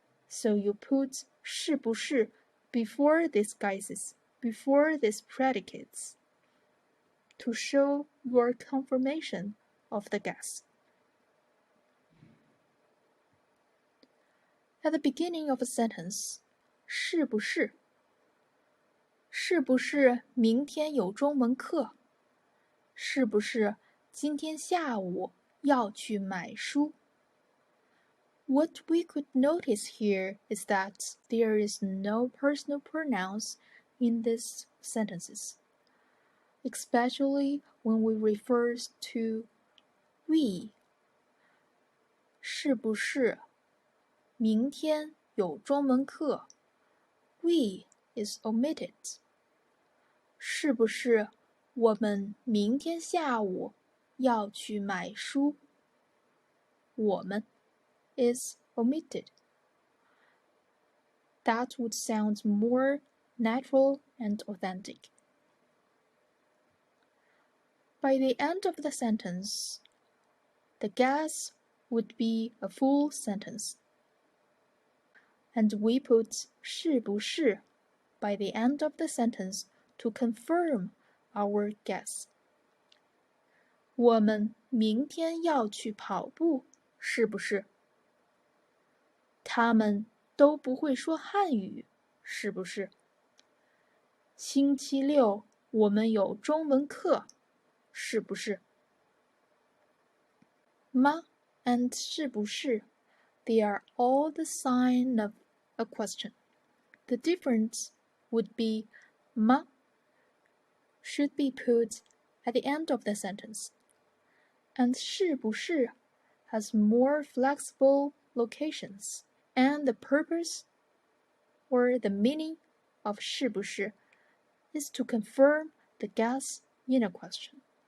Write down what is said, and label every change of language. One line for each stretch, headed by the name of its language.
English: So you put 是不是 before these guesses, before these predicates, to show your confirmation of the guess. At the beginning of a sentence, 是不是？
Chinese: 是不是明天有中文课？是不是今天下午要去买书？
English: What we could notice here is that there is no personal pronouns in these sentences, especially when we refer to we.
Chinese: 是不是明天有中文课
English: We is omitted.
Chinese: 是不是我们明天下午要去买书？我们 is omitted.
English: That would sound more natural and authentic. By the end of the sentence, the guess would be a full sentence. And we put 是不是 by the end of the sentence to confirm our guess.
Chinese: 我们明天要去跑步，是不是？他们都不会说汉语，是不是？星期六我们有中文课，是不是？
English: 吗 and 是不是 they are all the sign of a question. The difference would be 吗 should be put at the end of the sentence, and 是不是 has more flexible locations, and the purpose or the meaning of 是不是 is to confirm the guess in a question.